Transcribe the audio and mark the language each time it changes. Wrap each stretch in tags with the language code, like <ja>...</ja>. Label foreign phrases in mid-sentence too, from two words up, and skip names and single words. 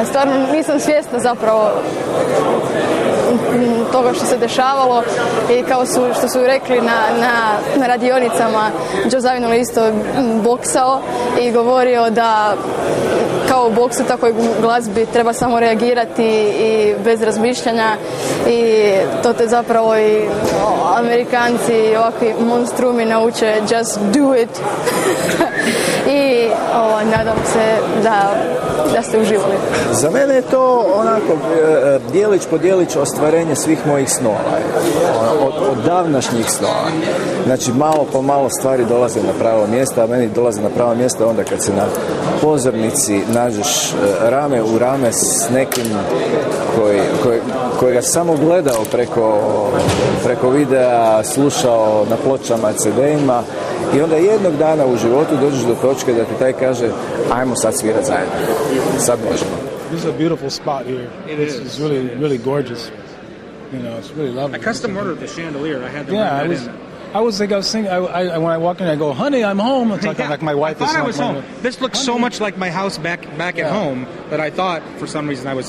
<hr>Stvarno nisam svjesna zapravo toga što se dešavalo, i kao što su rekli na radionicama, Zawinul isto boksao i govorio da kao u boksu, tako i u glazbi treba samo reagirati i bez razmišljanja, i to te zapravo i Amerikanci i ovakvi monstrumi nauče</hr> <en>just do it.</en> <hr>I nadam se da ste uživali. Za mene je to onako dijelić po dijelić ostvarenje svih mojih snova, od davnašnjih snova. Znači malo po malo stvari dolaze na pravo mjesto, a meni dolaze na pravo mjesto onda kad se na pozornici nađeš rame u rame s nekim kojega samo gledao preko videa, slušao na pločama, CD-ima, i onda jednog dana u životu dođeš do točke da ti taj kaže ajmo sad svirat zajedno. Sad možemo.</hr> <en>This is a beautiful spot here. It's really, really gorgeous. It's really lovely. I custom ordered the chandelier. I had to I was singing. When I walk in, I go, "Honey, I'm home." It's like my wife. I thought I was home. This looks so much like my house back at home that I thought for some reason I was.</en>